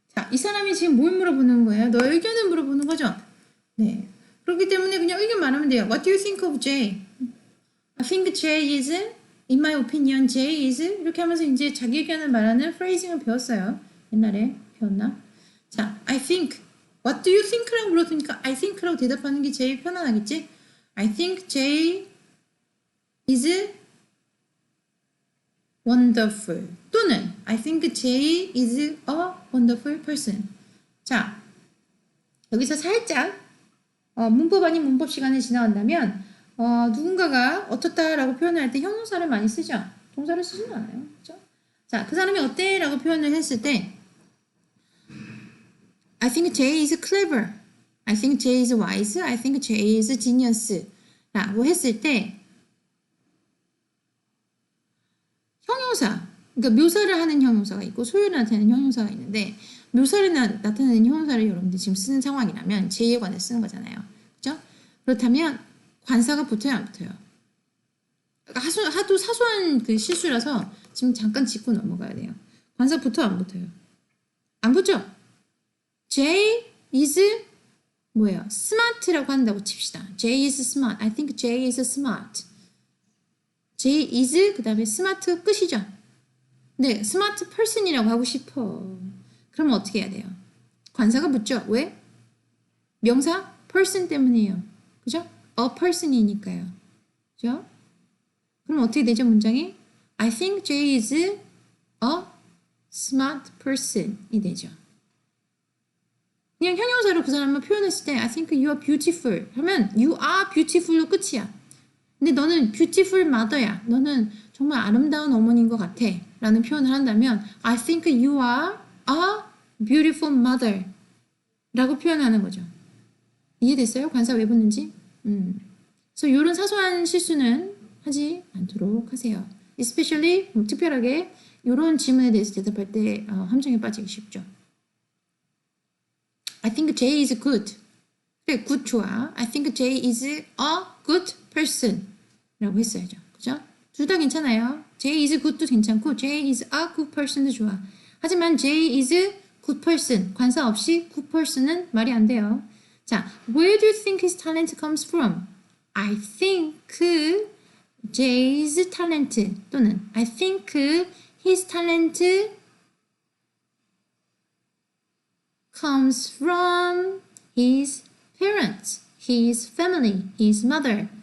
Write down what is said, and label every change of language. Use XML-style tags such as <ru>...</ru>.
<ko>이 사람이 지금 뭘 물어보는 거예요? 너의 의견을 물어보는 거죠? 네. 그렇기 때문에 그냥 의견 말하면 돼요.</ko> <en>What do you think of Jay? I think Jay is, in my opinion, Jay is</en> <ko>이렇게 하면서 이제 자기 의견을 말하는 프레이징을 배웠어요. 옛날에 배웠나? 자,</ko> <en>I think. What do you think</en> <ko>라고 물었으니까</ko> <en>I think</en> <ko>라고 대답하는 게 제일 편안하겠지?</ko> <en>I think Jay is wonderful. 또는 I think Jay is a wonderful person.</en> <ko>자, 여기서 살짝 문법 아닌 문법 시간을 지나간다면 누군가가 어떻다라고 표현할 때 형용사를 많이 쓰죠. 동사를 쓰지는 않아요. 그렇죠? 자, 그 사람이 어때? 라고 표현을 했을 때</ko> <en>I think Jay is clever. I think Jay is wise. I think Jay is genius.</en> <ko>라고 했을 때 형용사, 그러니까 묘사를 하는 형용사가 있고 소유를 나타내는 형용사가 있는데 묘사를 나타내는 형용사를 여러분들 지금 쓰는 상황이라면 J에 관해 쓰는 거잖아요. 그렇죠? 그렇다면 관사가 붙어요, 안 붙어요? 하도 사소한 그 실수라서 지금 잠깐 짚고 넘어가야 돼요. 관사 붙어, 안 붙어요? 안 붙죠?</ko> <en>Jay is</en> <ko>뭐예요? smart라고 한다고 칩시다.</ko> <en>Jay is smart. I think Jay is smart. Jay is</en> <ko>그 다음에 smart 끝이죠. 네, smart person이라고 하고 싶어. 그러면 어떻게 해야 돼요? 관사가 붙죠. 왜? 명사 person 때문이에요. 그죠?</ko> <en>A person이니까요.</en> <ko>그죠? 그럼 어떻게 되죠, 문장이?</ko> <en>I think Jay is a smart person이 되죠.</en> <ko>그냥 형용사로 그 사람을 표현했을 때</ko> <en>I think you are beautiful</en> <ko>하면</ko> <en>you are beautiful</en> <ko>로 끝이야. 근데 너는 beautiful mother야. 너는 정말 아름다운 어머니인 것 같아. 라는 표현을 한다면</ko> <en>I think you are a beautiful mother</en> <ko>라고 표현하는 거죠. 이해됐어요? 관사 왜 붙는지? 그래서 이런 사소한 실수는 하지 않도록 하세요.</ko> <en>Especially</en> <ko>특별하게 이런 질문에 대해서 대답할 때 함정에 빠지기 쉽죠.</ko> <en>I think Jay is good.</en> <ko>그래,</ko> <en>good 좋아. I think Jay is a good person.</en> <ko>라고 했어야죠. 그죠? 둘 다 괜찮아요.</ko> <en>Jay is good 도 괜찮고 Jay is a good person 도 좋아.</en> <ko>하지만</ko> <en>Jay is good person.</en> <ko>관사 없이 good person은 말이 안 돼요.</ko> <en>자, where do you think his talent comes from? I think Jay's talent 또는 I think his talent comes from his parents, his family, his mother.</en>